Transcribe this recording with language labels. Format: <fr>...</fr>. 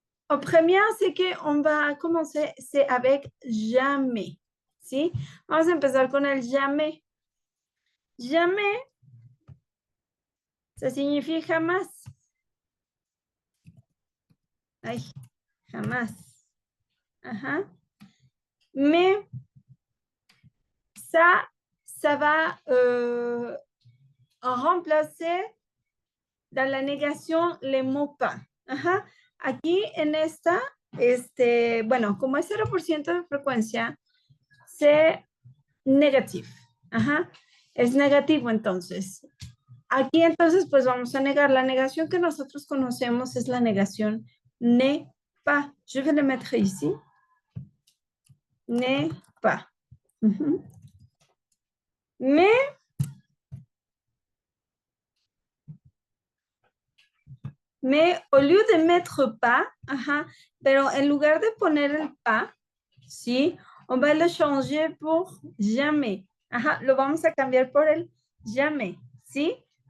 <fr>Au premier, c'est qu'on va commencer, c'est avec jamais.</fr> <es>¿Sí? Vamos a empezar con el jamais.</es> <fr>Jamais, ça signifie jamás.</fr> <es>Ay, jamás. Ajá.</es> <fr>Mais ça va remplacer dans la négation les mots pas. Ajá.</fr> <es>Aquí en esta, bueno, como es 0% de frecuencia, negativo. Ajá, es negativo entonces. Aquí entonces pues vamos a negar. La negación que nosotros conocemos es la negación n'est pas.</es> <fr>Je vais le mettre ici. N'est pas. Mais au lieu de mettre pas,</fr> <es>pero en lugar de poner el pas, ¿sí?</es> <fr>On va le changer pour jamais.</fr> <es>Lo vamos a cambiar por el jamais, ¿sí?</es>